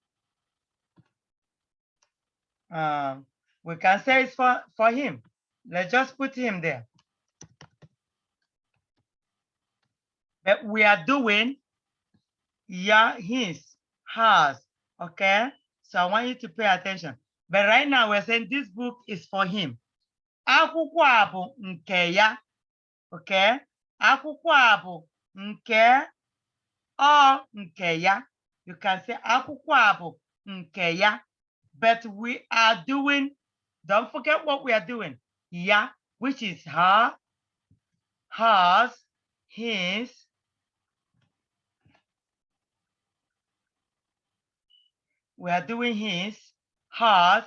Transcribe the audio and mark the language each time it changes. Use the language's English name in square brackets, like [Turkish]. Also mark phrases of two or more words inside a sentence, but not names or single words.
[English] We can say it's for him. Let's just put him there. But we are doing yeah, his, hers, okay? So I want you to pay attention. But right now we're saying this book is for him. [Igbo] Akwụkwọ a bụ nke ya, okay? Akwụkwọ a bụ nke ọ nke ya. [English] You can say [Igbo] akwụkwọ a bụ nke ya. [English] But we are doing, don't forget what we are doing. Ya, which is her, hers, his. We are doing his, hers.